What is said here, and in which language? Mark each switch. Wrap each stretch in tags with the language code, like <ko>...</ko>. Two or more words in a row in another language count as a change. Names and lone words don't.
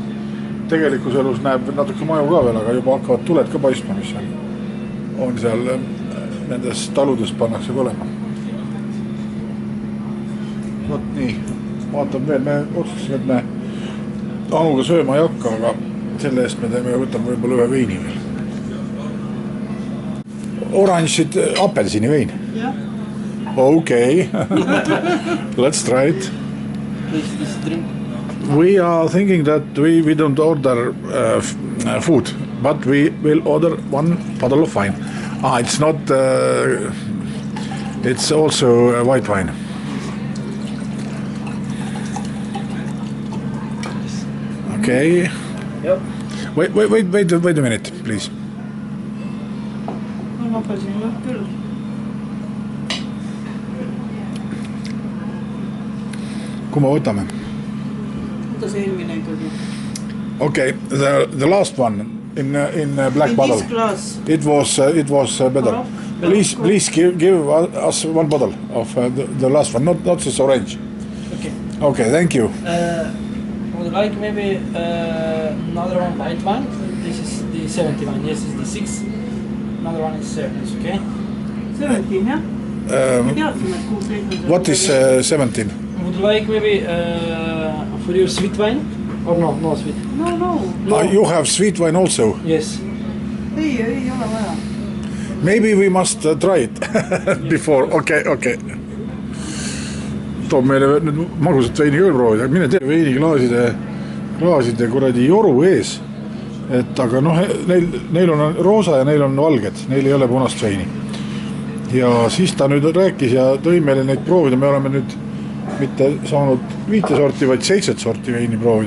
<et>Tegelikus elus näeb natuke maju ka veel, aga juba hakkavad tuled ka paistma, mis on seal nendes taludes pannakse olema. Vot nii, vaatan veel, me otsustasime, et me Anuga sööma ei hakka, aga selle eest me teeme ja võtame võib-olla ühe veini veel. Oranžid apelsini vein? Jah.</et> <en>Okay. Let's try it. Please drink. We are thinking that we don't order food, but we will order 1 bottle of wine. It's not, it's also white wine. Okay. Yep. Wait a minute, please.</en> <et>Ma apelsin jah küll. Kui me võtame? Võta see eelmine ikkagi.</et> <en>Okay, the last one in black bottle. It was better. Please give us 1 bottle of the last one, not this orange. Okay, thank you. Would you like maybe another one white wine? This is the 71. Yes, it's the 6. Another one is 7. Okay.</en> <et>17, jah?</et> <en>What is 17? Would you like maybe for your sweet wine? Or no sweet? No. You have sweet wine also? Yes.</en> <et>Ei ole vaja.</et> <en>Maybe we must try it before. Okay.</en> <et>Toob meile nüüd magusat veini küll proovida, mine tee veiniklaaside kuradi joru ees. Et aga noh, neil on roosa ja neil on valged, neil ei ole punast veini. Ja siis ta nüüd rääkis ja tõi meile neid proovida, me oleme nüüd mitte saanud 5 sorti, vaid 7 sorti veini proovida.</et>